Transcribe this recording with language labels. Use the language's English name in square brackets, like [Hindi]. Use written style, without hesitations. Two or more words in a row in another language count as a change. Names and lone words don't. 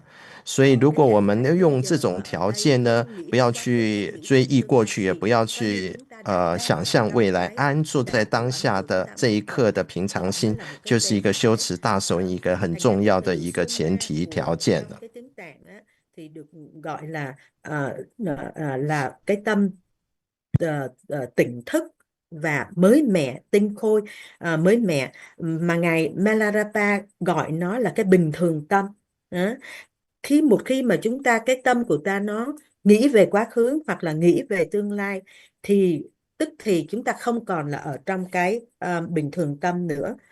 [Chinese] 所以如果我们用这种条件呢，不要去追忆过去，也不要去想象未来，安住在当下的这一刻的平常心，就是一个修持大手印一个很重要的一个前提条件了。 [Vietnamese] thì được gọi là cái tâm tỉnh thức và mới mẻ, tinh khôi, mới mẻ, mà ngài Milarepa gọi nó là cái bình thường tâm. Một khi mà chúng ta cái tâm của ta nó nghĩ về quá khứ hoặc là nghĩ về tương lai thì tức thì chúng ta không còn là ở trong cái bình thường tâm nữa.